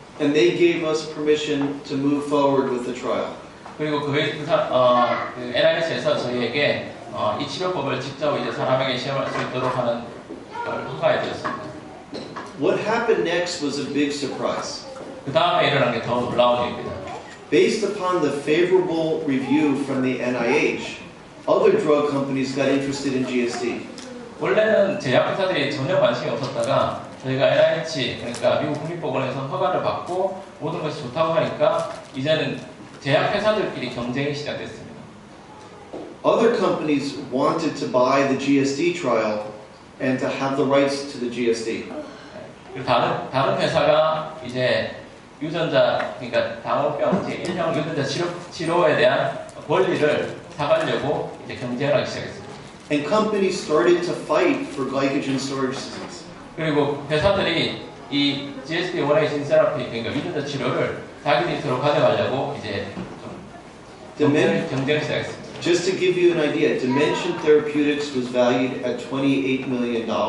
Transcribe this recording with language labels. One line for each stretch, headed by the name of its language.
English: And they gave us permission to move forward with the trial.
Korean: 그리고 NIH에서 저희에게 이 치료법을 직접 이제 사람에게 시험할 수 있도록 하는 걸 허가해 주었습니다.
English: What happened next was a big surprise.
Korean: 그 다음에 일어난 게 더 놀라운 일입니다.
English: Based upon the favorable review from the NIH, other drug companies got interested in GSD.
Korean: 원래는 제약회사들이 전혀 관심이 없었다가 저희가 NIH, 그러니까 미국 국립보건에서 허가를 받고 모든 것이 좋다고 하니까 이제는 제약회사들끼리 경쟁이 시작됐습니다.
English: Other companies wanted to buy the GSD trial and to have the rights to the GSD.
Korean: 그리고 다른 회사가 이제 유전자, 그러니까 당뇨병 제1형 유전자 치료에 대한 권리를 사가려고 이제 경쟁을 하기 시작했습니다.
English: And companies started to fight for glycogen storage systems.
Korean: 그리고 회사들이 이 GSD1A 진 세라피, 그러니까 유전자 치료를 자기들이 서로 가져가려고 이제 좀 경쟁을 시작했습니다.
English: Just to give you an idea, Dimension Therapeutics was valued at $28 million.